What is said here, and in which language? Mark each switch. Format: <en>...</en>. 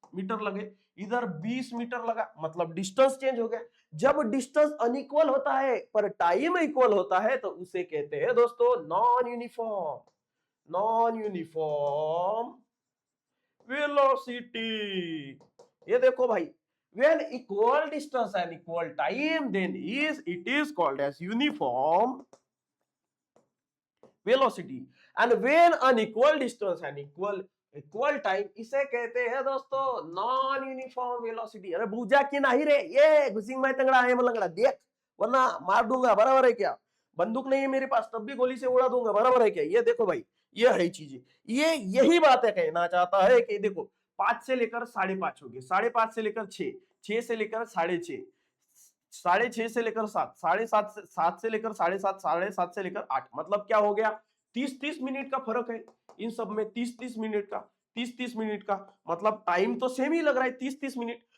<hi>Metre लगे, इधर 20 metre लगा, मतलब डिस्टेंस चेंज हो गया। जब डिस्टेंस अनइक्वल होता है पर टाइम इक्वल होता है तो उसे कहते हैं दोस्तों non uniform, non uniform velocity. ये देखो भाई,</hi> <en>when equal distance and equal time then it is called as uniform velocity, and when unequal distance and equal time</en> <hi>इसे कहते हैं दोस्तों नॉन यूनिफॉर्म वेलोसिटी। अरे बूझा कि नहीं रे, ये घुसिंग मैं तंगड़ा है मलंगड़ा, देख वरना मार दूंगा, बराबर है क्या? बंदूक नहीं है मेरे पास तब भी गोली से उड़ा दूंगा, बराबर है क्या? ये देखो भाई, ये है चीजें, ये यही बात है, कहना चाहता है कि देखो 5 से लेकर 5.5 हो गए, 5.5 से लेकर 6, 6 से लेकर 6.5, 6.5 से लेकर 7, 7.5 से 7 से लेकर 7.5, 7.5 से लेकर 8, मतलब क्या हो गया 30-30 मिनट का फर्क है इन सब में, 30-30 मिनट का, 30-30 मिनट का, मतलब टाइम तो सेम ही लग रहा है 30-30 मिनट।</hi>